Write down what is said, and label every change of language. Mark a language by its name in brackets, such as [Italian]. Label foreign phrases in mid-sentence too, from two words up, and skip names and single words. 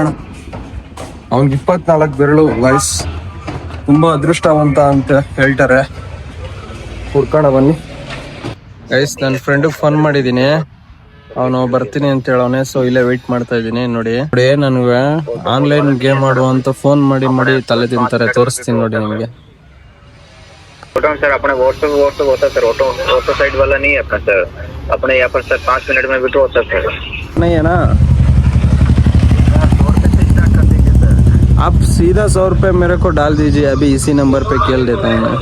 [Kannada] ಅವ್ನಿಗೆ 24 ಬೆರಳು. ಗೈಸ್, ತುಂಬ ಅದೃಷ್ಟವಂತ ಅಂತ ಹೇಳ್ತಾರೆ. ಹುಡ್ಕೋಣ ಬನ್ನಿ. ಗೈಸ್, ನನ್ನ ಫ್ರೆಂಡಿಗೆ ಫೋನ್ ಮಾಡಿದ್ದೀನಿ, ಅವನು ಬರ್ತೀನಿ ಅಂತ ಹೇಳೋನೆ. ಸೊ ಇಲ್ಲೇ ವೆಯ್ಟ್ ಮಾಡ್ತಾ ಇದ್ದೀನಿ. ನೋಡಿ ನನಗೆ [English] online game [Kannada] ಆಡುವಂತ ಫೋನ್ ಮಾಡಿ ತಲೆ ತಿಂತಾರೆ. ತೋರಿಸ್ತೀನಿ ನೋಡಿ ನಿಮಗೆ. [Hindi] सर अपने व्हाट्सएप होता है सर, [English] auto side [Hindi] वाला नहीं है अपना सर. अपने यहाँ पर सर 5 मिनट में विड्रॉ होता है सर. नहीं है ना? आप सीधा 100 रुपये मेरे को डाल दीजिए. अभी इसी नंबर पे खेल देता हूँ मैं.